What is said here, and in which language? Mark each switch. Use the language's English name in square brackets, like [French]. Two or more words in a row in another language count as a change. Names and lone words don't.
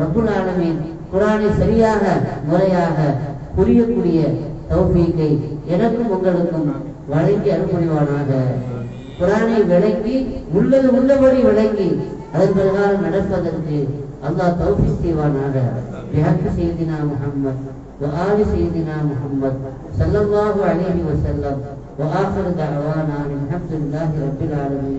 [Arabic] رب العالمين [Tamil] குர்ஆனை சரியாக முறையாக புரியக்கூடிய தௌஃபீக்கை எனக்கும் உங்களுக்கும் வழங்கி அருள்புரிவானாக. குர்ஆனை விளங்கி உள்ளது உள்ளபடி விளங்கி அதன் பிரகாரம் நடப்பதற்கு அல்லாஹ் தௌஃபீக் செய்வானாக. [Arabic] بحق سيدنا محمد وآل سيدنا محمد صلى الله عليه وسلم وآخر دعوانا الحمد لله رب العالمين.